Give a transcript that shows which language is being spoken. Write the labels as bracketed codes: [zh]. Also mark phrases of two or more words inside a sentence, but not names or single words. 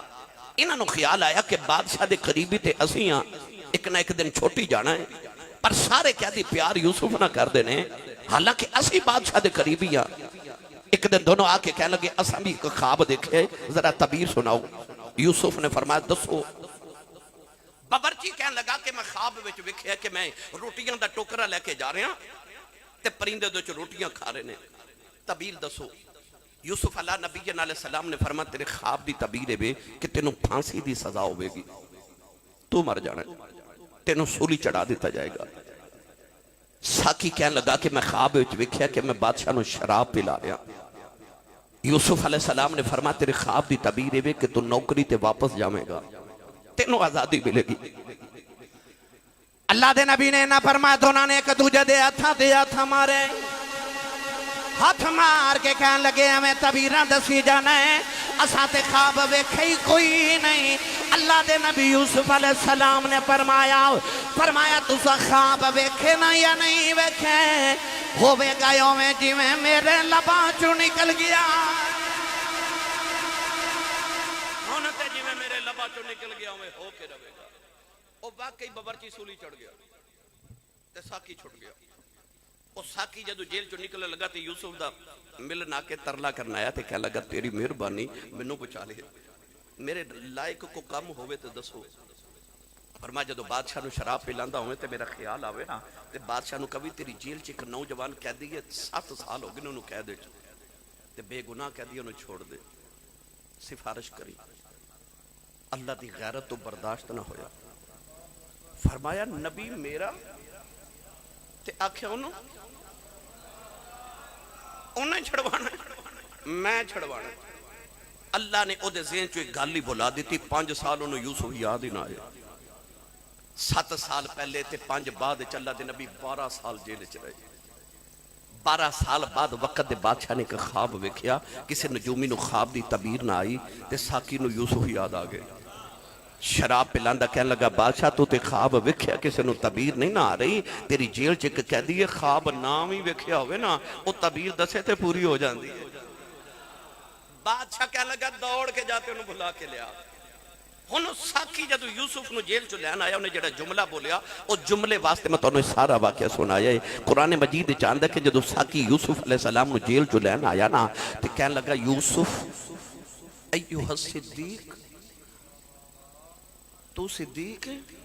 [pa] انہوں خیال آیا کہ بادشاہ دے قریبی تے اسی ہاں, ایک نہ ایک دن چھوٹی جانا ہے. پر سارے قیدی پیار یوسف نہ کر دینے, حالانکہ اسی بادشاہ دے قریبی ہاں. ایک دن دونوں آ کے کہنے لگے اساں بھی خواب دیکھے, ذرا تعبیر سناؤ. یوسف نے فرمایا دسو. باورچی کہنے لگا کہ میں خواب وچ ویکھیا کہ میں روٹیاں دا ٹوکرا لے کے جا رہا ہاں تے پرندے دے وچ روٹیاں کھا رہے نے. تعبیر دسو. یوسف علیہ نبی علیہ السلام نے فرمایا تیرے خواب دی تعبیر ہے کہ تینوں پھانسی دی سزا ہوے گی, تو مر جانا ہے, تینوں سولی چڑھا دیتا جائے گا. ساکی کہنے لگا کہ میں خواب وچ ویکھیا کہ میں بادشاہ نو شراب پلا رہا. یوسف علیہ السلام نے فرمایا تیرے خواب دی تعبیر ہے کہ تو نوکری تے واپس جاویں گا, تینوں آزادی ملے گی. اللہ دے نبی نے نہ فرمایا دونوں نے ایک دوجے دے ہاتھ مارے. ہاتھ مار کے کہنے لگے ہمیں تعبیراں دسی جانا ہے, اساں تے خواب ویکھے ہی کوئی نہیں. اللہ دے نبی یوسف علیہ السلام نے فرمایا تساں خواب ویکھے نہ یا نہیں ویکھے, ہوے گا اوویں جویں میرے لباں چوں نکل گیا. ہن تے جویں میرے لباں چوں نکل گیا اوویں ہو کے رہے گا. او واقعی باورچی سولی چڑھ گیا تے ساکی چھٹ گیا. وہ ساکی جدو جیل چو نکلنے لگا تے یوسف دا ملن آ کے ترلا کرنا آیا تے کہہ لگا تیری مہربانی مینوں بچا لے, میرے لائق کو کم ہوئے تے دسو. فرمایا جدو بادشاہ نو شراب پلاندا ہوئے تے میرا خیال آوے نا تے بادشاہ نو کبھی تیری جیل چ ایک نوجوان قیدی ہے 7 سال ہو گئے انہوں قید وچ تے بے گناہ قیدی انہوں چھوڑ دے. سفارش کری, اللہ دی غیرت تو برداشت نہ ہویا. فرمایا نبی میرا تے آکھیا انہیں چھڑوانا میں چھڑوانا. اللہ نے او دے ذہن چو ایک گل ہی بلا دیتی. 5 سال انہوں یوسف یاد ہی نہ آئے. 7 سال پہلے تے 5 بعد اللہ دے نبی 12 سال جیل چ رہے. 12 سال بعد وقت دے بادشاہ نے ایک خواب ویکھیا, کسی نجومی نو خواب دی تعبیر نہ آئی تے ساکی نو یوسف یاد آ گئے. شراب پلاندا کہنے لگا بادشاہ تو تے خواب ویکھیا کسی نو تعبیر نہیں نہ آ رہی, تیری جیل چ ایک قیدی ہے خواب نام ہی ویکھیا ہوئے نا او تعبیر دسے تے پوری ہو جاندی ہے. بادشاہ کہنے لگا دوڑ کے جاتے انہوں بلا کے لیا. ہن ساکی جدو یوسف نو جیل چ لین آیا انہیں جڑا جملہ بولیا او جملے واسطے میں تانوں سارا واقعہ سنایا ہے. قرآن مجید چاہندا کہ جدو ساکی یوسف علیہ السلام نو جیل چ لین آیا نا تے کہنے لگا یوسف [ar] ایھا الصدیق, [pa] تو صدیق ہے.